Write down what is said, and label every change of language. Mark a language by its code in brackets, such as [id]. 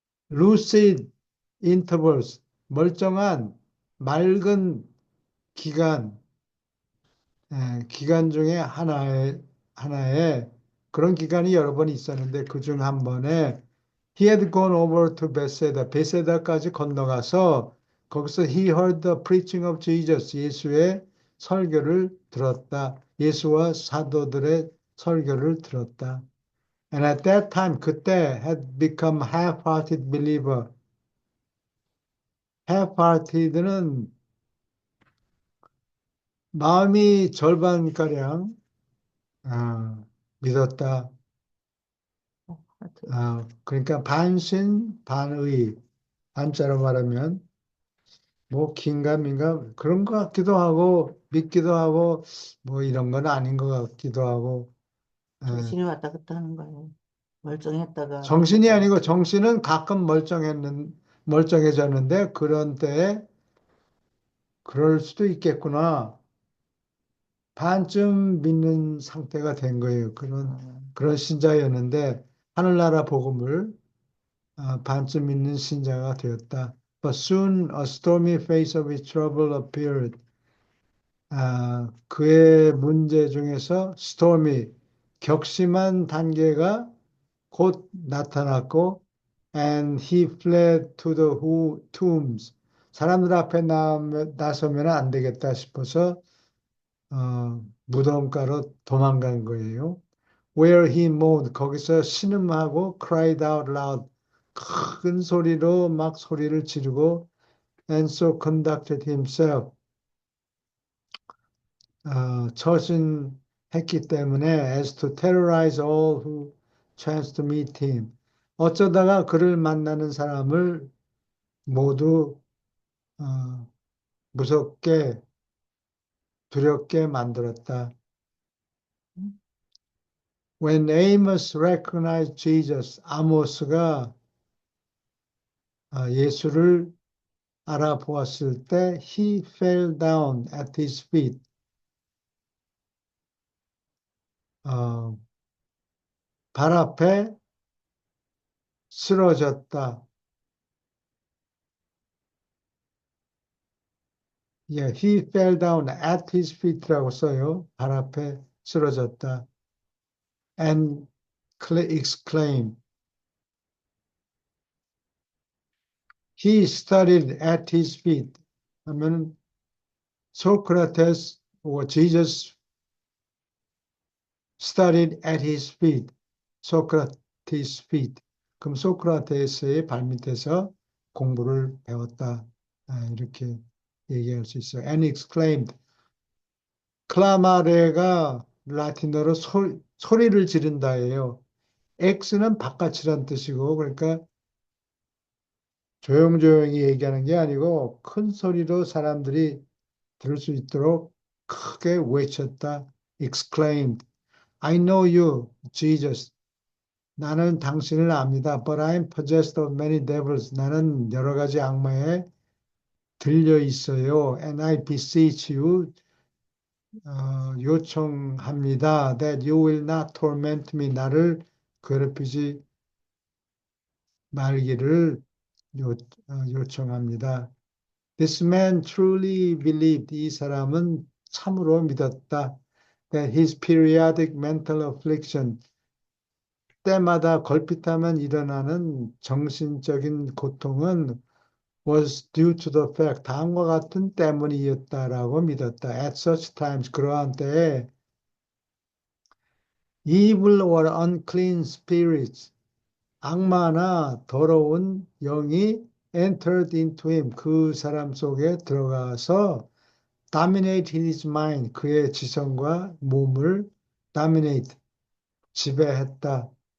[ko] lucid intervals, 멀쩡한 맑은 기간, 기간 중에 하나에 그런 기간이 여러 번 있었는데 그중 한 번에 [en] he had gone over to Bethsaida, [ko] 베세다까지 건너가서 거기서 [en] he heard the preaching of Jesus, [ko] 예수의 설교를 들었다. 예수와 사도들의 설교를 들었다. [en] And at that time, [ko] 그때 [en] had become half-hearted believer. [ko] half-hearted는 마음이 절반가량 믿었다. 그러니까 반신, 반의, 한자로 말하면 뭐 긴가민가 그런 것 같기도 하고 믿기도 하고 뭐 이런 건 아닌 것 같기도 하고 정신이 왔다 갔다 하는 거예요. 멀쩡했다가 정신이 아니고 정신은 가끔 멀쩡해졌는데 그런 때에 그럴 수도 있겠구나. 반쯤 믿는 상태가 된 거예요. 그런 신자였는데 하늘나라 복음을 반쯤 믿는 신자가 되었다. [en] But soon a stormy face of his trouble appeared. [ko] 그의 문제 중에서 stormy, 격심한 단계가 곧 나타났고 [en] and he fled to the tombs. [ko] 사람들 앞에 나서면 안 되겠다 싶어서 무덤가로 도망간 거예요. [en] Where he moaned, [ko] 거기서 신음하고 [en] cried out loud, [ko] 큰 소리로 막 소리를 지르고 [en] and so conducted himself, [ko] 처신했기 때문에 [en] as to terrorize all who chanced to meet him. [ko] 어쩌다가 그를 만나는 사람을 모두 무섭게 두렵게 만들었다. [en] When Amos recognized Jesus, [ko] 아모스가 예수를 알아보았을 때 [en] he fell down at his feet. [ko] 발 앞에 쓰러졌다. 예, [en] he fell down at his feet라고 써요. [ko] 발 앞에 쓰러졌다. [en] And exclaimed, he studied at his feet. 하면 Socrates or Jesus studied at his feet. Socrates' feet. [ko] 그럼 소크라테스의 발밑에서 공부를 배웠다. 이렇게 얘기할 수 있어요. [en] And exclaimed. [ko] 클라마레가 라틴어로 소리를 지른다예요. X는 바깥이란 뜻이고, 그러니까 조용조용히 얘기하는 게 아니고 큰 소리로 사람들이 들을 수 있도록 크게 외쳤다. [en] exclaimed. I know you, Jesus. [ko] 나는 당신을 압니다. [en] But I'm possessed of many devils. [ko] 나는 여러 가지 악마에 들려 있어요. [en] And I beseech you, [ko] 요청합니다. [en] That you will not torment me. [ko] 나를 괴롭히지 말기를 요청합니다. [en] This man truly believed. [ko] 이 사람은 참으로 믿었다. [en] That his periodic mental affliction, [ko] 때마다 걸핏하면 일어나는 정신적인 고통은 [en] was due to the fact, [ko] 다음과 같은 때문이었다라고 믿었다. [en] At such times, [ko] 그러한 때에 [en] evil or unclean spirits, [ko] 악마나 더러운 영이 [en] entered into him, [ko] 그 사람 속에 들어가서 [en] dominate his mind, [ko] 그의 지성과 몸을 [en] dominate, [ko] 지배했다.